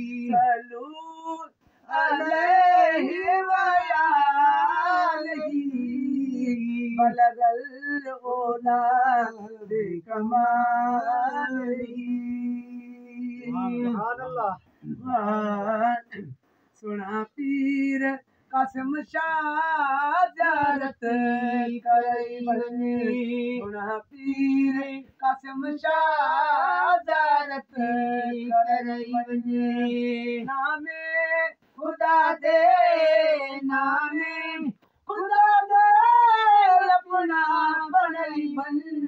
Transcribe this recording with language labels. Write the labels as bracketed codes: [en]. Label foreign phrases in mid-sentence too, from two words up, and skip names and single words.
[ar] صلو عليه و آله، بلغ الاولا بكماله. سبحان الله. [sd] سڻا پير قاسم شاهه زيارت ڪري وڃي. سڻا پير قاسم شاهه زيارت ڪري وڃي. [skr] نام خدا دي، نام خدا دي، اپنا بڻائي وڃ.